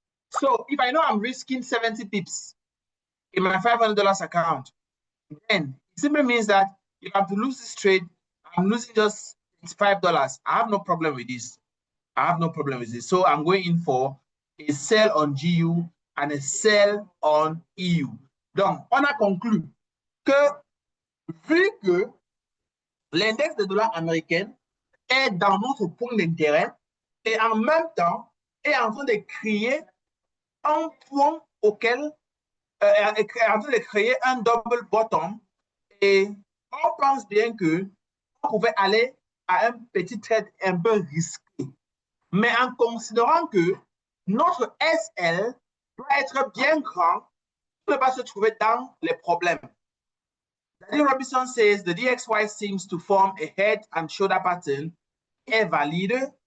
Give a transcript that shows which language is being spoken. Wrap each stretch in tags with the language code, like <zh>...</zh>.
<en>So if I know I'm risking 70 pips in my $500 account, then it simply means that if I have to lose this trade, I'm losing just $5. I have no problem with this. I have no problem with this. So I'm going in for a sell on GU and a sell on EU.</en> <fr>Donc, on a conclu que vu que l'index de dollar américain est dans notre point d'intérêt et en même temps est en train de créer un point auquel est en train de créer un double bottom et on pense bien que on pouvait aller à un petit trade un peu risqué. Mais en considérant que notre SL doit être bien grand pour ne pas se trouver dans les problèmes.</fr> <en>Daniel Robinson says the DXY seems to form a head and shoulder pattern</en> <fr>est valide.</fr>